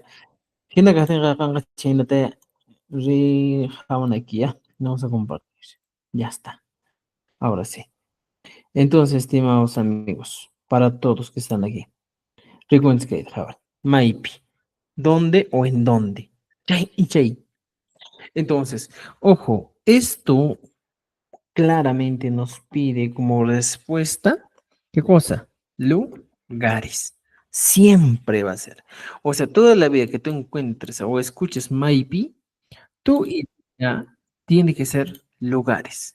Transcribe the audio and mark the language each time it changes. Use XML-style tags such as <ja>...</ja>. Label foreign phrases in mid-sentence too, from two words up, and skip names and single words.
<es>Gente que tenga acá, chinate, jaban aquí, ¿ya? Vamos a compartir. Ya está. Ahora sí. Entonces, estimados amigos, para todos que están aquí, recuerden que jaban. Maipi. ¿Dónde o en dónde?</es> <qu>Chay y chay.</qu> <es>Entonces, ojo, esto claramente nos pide como respuesta, ¿qué cosa? Lugares. Siempre va a ser. O sea, toda la vida que tú encuentres o escuches maybe, tu idea tiene que ser lugares.</es>